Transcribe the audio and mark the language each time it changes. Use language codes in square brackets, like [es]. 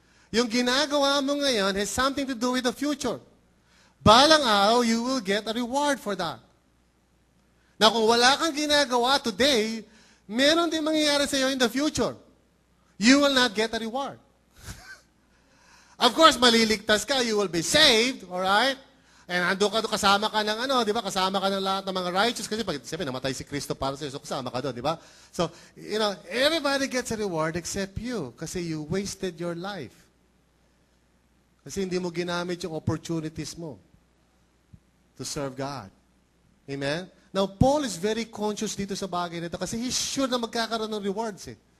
[tl] Yung ginagawa mo ngayon [en] has something to do with the future. [tl] Balang araw, [en] you will get a reward for that. [tl] Now, kung wala kang ginagawa today, meron din mangyayari sa iyo [en] in the future. You will not get a reward. Of course, [tl] maliligtas ka, [en] you will be saved, alright? [tl] And ando ka, kasama ka ng di ba? Kasama ka ng lahat ng mga righteous. Kasi pag sabi, namatay si Kristo para sa iyo, so kasama ka doon, di ba? [en] So, everybody gets a reward except you. Kasi you wasted your life. [tl] Kasi hindi mo ginamit yung opportunities mo [en] to serve God. [tl] Amen? [en] Now, Paul is very conscious [tl] dito sa bagay nito [en] kasi he's sure na [tl] magkakaroon ng rewards eh.